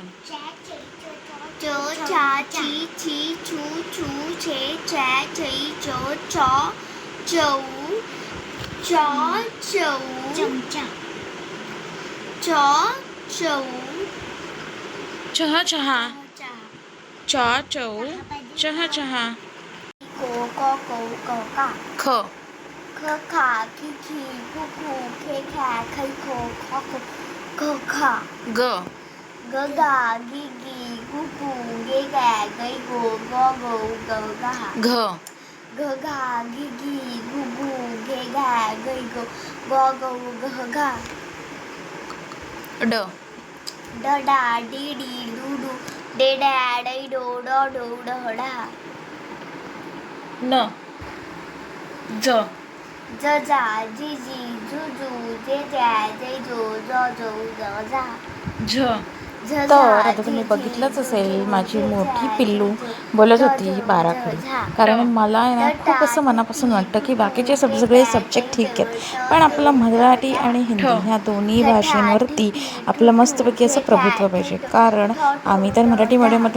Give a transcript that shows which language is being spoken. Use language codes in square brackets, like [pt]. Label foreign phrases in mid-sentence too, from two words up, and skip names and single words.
[mr] च चा ची ची छू छू छे छे छै चो चौ चौ चौ चौ चमचा चौ चौ चहा चहा, चा चौ चहा चहा. को को का ख ख खा की खी खू खू खे खा खै खो खो खो खा ग ग गा गी गी गु गु गे गा गै गो गो गो ग गा घ ग गा गी गी गु गु गे गा गै गो गो गो ग गा ड ड डा डी डी डू डू डे डा डै डो डो डो ड डा न ज ज जा जी जी जू जू जे जा जै जो जो जो ज जा झ तर आता तुम्ही बघितलंच असेल, माझी मोठी पिल्लू बोलत होती 12 खडी, कारण मला आहे ना खूप असं मनापासून वाटतं की बाकीचे सगळे सब्जेक्ट ठीक आहेत, पण आपलं मराठी आणि ठ हिंदी ह्या दोन्ही भाषेंवरती आपलं मस्तपैकी असं प्रभुत्व पाहिजे, कारण आम्ही तर मराठी मीडियममधून